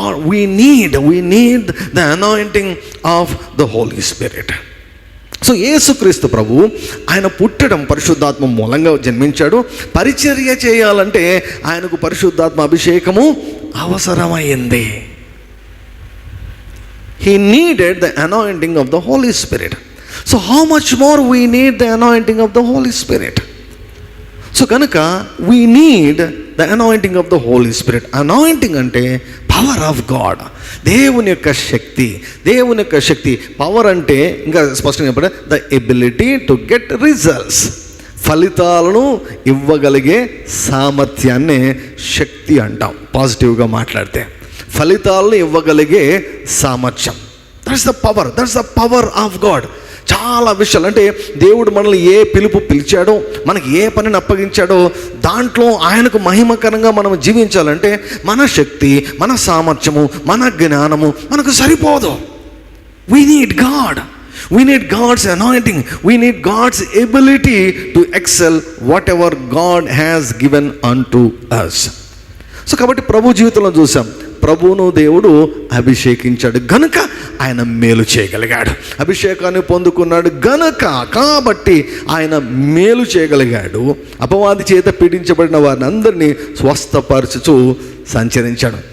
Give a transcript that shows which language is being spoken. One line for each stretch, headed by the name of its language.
English: we need the anointing of the Holy Spirit.
Telugu: So యేసుక్రీస్తు ప్రభు ఆయన పుట్టడం పరిశుద్ధాత్మ మూలంగా జన్మించాడు. పరిచర్య చేయాలంటే ఆయనకు పరిశుద్ధాత్మ అభిషేకము అవసరమైంది.
English: He needed the anointing of the Holy Spirit. So how much more we need the anointing of the Holy Spirit? So కనుక we need the anointing of the Holy Spirit.
Telugu: Anointing అంటే
English: power of God,
Telugu: దేవుని యొక్క శక్తి. దేవుని యొక్క శక్తి, power అంటే ఇంకా స్పష్టంగా చెప్పండి,
English: The ability to get results.
Telugu: ఫలితాలను ఇవ్వగలిగే సామర్థ్యాన్నే శక్తి అంటాం. పాజిటివ్గా మాట్లాడితే ఫలితాలను ఇవ్వగలిగే సామర్థ్యం.
English: That's the power of God.
Telugu: చాలా విషయాలు అంటే దేవుడు మనల్ని ఏ పిలుపు పిలిచాడో, మనకి ఏ పనిని అప్పగించాడో దాంట్లో ఆయనకు మహిమకరంగా మనం జీవించాలంటే మన శక్తి, మన సామర్థ్యము, మన జ్ఞానము మనకు సరిపోదు.
English: We need God. We need God's anointing. We need God's ability to excel whatever God has given unto us.
Telugu: So కాబట్టి ప్రభు జీవితంలో చూసాం, ప్రభువును దేవుడు అభిషేకించాడు గనుక ఆయన మేలు చేయగలిగాడు. అభిషేకాన్ని పొందుకున్నాడు గనుక, కాబట్టి ఆయన మేలు చేయగలిగాడు. అపవాది చేత పీడించబడిన వారిని అందరినీ స్వస్థపరచుచూ సంచరించాడు.